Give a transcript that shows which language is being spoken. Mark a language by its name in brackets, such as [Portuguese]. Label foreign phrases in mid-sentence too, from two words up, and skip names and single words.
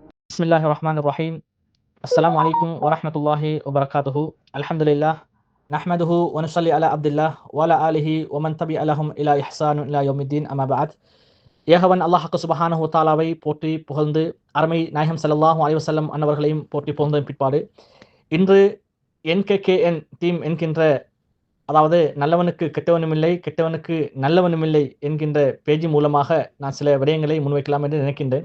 [Arabic] بسم الله الرحمن الرحيم السلام عليكم ورحمة الله وبركاته. Alhamdulillah. نحمده ونصلي على عبد الله وعلى آله ومن تبعهم إلى إحسان إلى يوم الدين أما بعد. [Tamil] ஏகவன் அல்லாஹ் [Arabic] سبحانه وتعالى [Tamil] போற்றி புகழ்ந்து அருமை நாயகம் [Arabic] صلى الله عليه وسلم [Tamil] அன்னவர்களையும் போற்றி புகழ்ந்த பிற்பாடு இன்று NKKN டீம் என்கின்ற அதாவது நல்லவனுக்கு கெட்டவனும் இல்லை கெட்டவனுக்கு நல்லவனும் இல்லை என்கின்ற பேஜ் மூலமாக நான் சில விடயங்களை முன்வைக்கலாம் என்று நினைக்கின்றேன்.